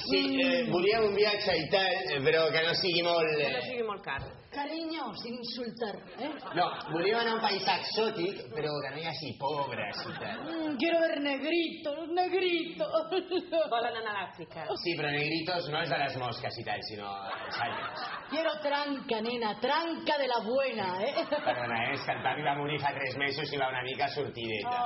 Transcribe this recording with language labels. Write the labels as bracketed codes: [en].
[ca] sí, volíem un viatge i tal, però que no sigui molt... Que no sigui molt car. [es] Cariño, sin insultar, ¿eh? [ca] No, volíem anar a un país exòtic, però que no hi hagi pobres i tal. [es] Quiero ver negritos, negritos. [ca] Volen anar a l'Àfrica. Sí, però negritos no és de les mosques i tal, sinó els ànimes. [es] Quiero tranca, nena, tranca de la buena, ¿eh? [ca] Perdona, és que el papi va morir fa 3 mesos i va una mica sortideta.